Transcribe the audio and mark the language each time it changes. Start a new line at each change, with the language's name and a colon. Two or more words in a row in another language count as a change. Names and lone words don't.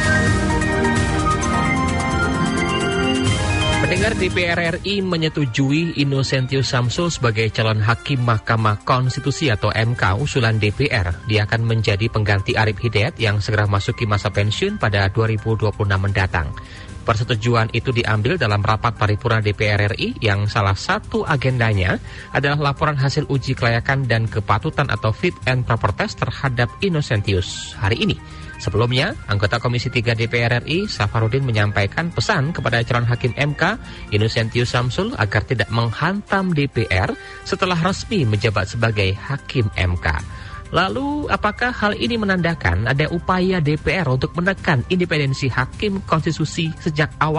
Indonesian: Pendengar, DPR RI menyetujui Innocentius Samsul sebagai calon hakim Mahkamah Konstitusi atau MK usulan DPR. Dia akan menjadi pengganti Arif Hidayat yang segera masuki masa pensiun pada 2026 mendatang. Persetujuan itu diambil dalam rapat paripurna DPR RI yang salah satu agendanya adalah laporan hasil uji kelayakan dan kepatutan atau
English: fit and proper test
Indonesian: terhadap Innocentius hari ini. Sebelumnya, anggota Komisi 3 DPR RI, Safarudin, menyampaikan pesan kepada calon hakim MK, Innocentius Samsul, agar tidak menghantam DPR setelah resmi menjabat sebagai hakim MK. Lalu, apakah hal ini menandakan ada upaya DPR untuk menekan independensi hakim konstitusi sejak awal?